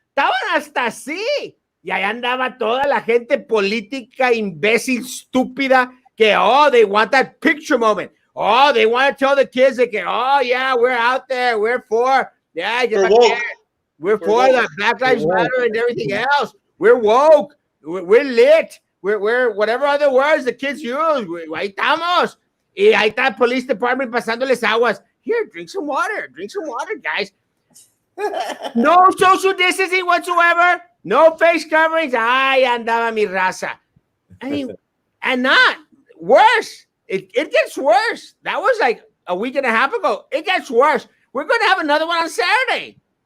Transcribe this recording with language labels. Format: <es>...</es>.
<es>Estaban hasta así. Y allá andaba toda la gente política, imbécil, estúpida, que,</es> <en>they want that picture moment. Oh, they want to tell the kids that, yeah, we're out there. We're for, we're for the Black Lives Matter and everything else. We're woke. We're lit. We're whatever other words the kids use.</en> <es>Ahí estamos. Y ahí está el police department pasándoles aguas.</es> <en>Here, drink some water, guys. No social distancing whatsoever. No face coverings.</en> <es>Ay, andaba mi raza.</es> <en>I mean, and not worse. It gets worse. That was like a week and a half ago. It gets worse. We're going to have another one on Saturday.</en>